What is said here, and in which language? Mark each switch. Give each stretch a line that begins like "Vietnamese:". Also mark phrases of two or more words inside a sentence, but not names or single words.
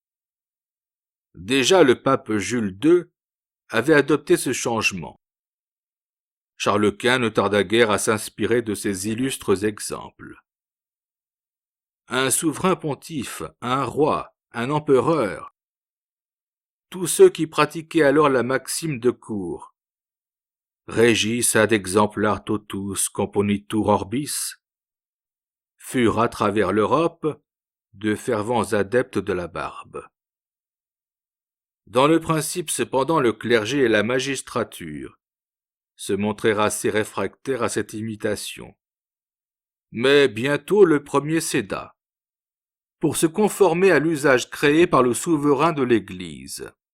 French: Déjà le pape Jules II avait adopté ce changement. Charles Quint ne tarda guère à s'inspirer de ces illustres exemples. Un souverain pontife, un roi, un empereur, tous ceux qui pratiquaient alors la maxime de cour,
Latin: regis ad exemplar totus componitur orbis,
French: furent à travers l'Europe de fervents adeptes de la barbe. Dans le principe cependant, le clergé et la magistrature se montrèrent assez réfractaires à cette imitation. Mais bientôt le premier céda, pour se conformer à l'usage créé par le souverain de l'Église.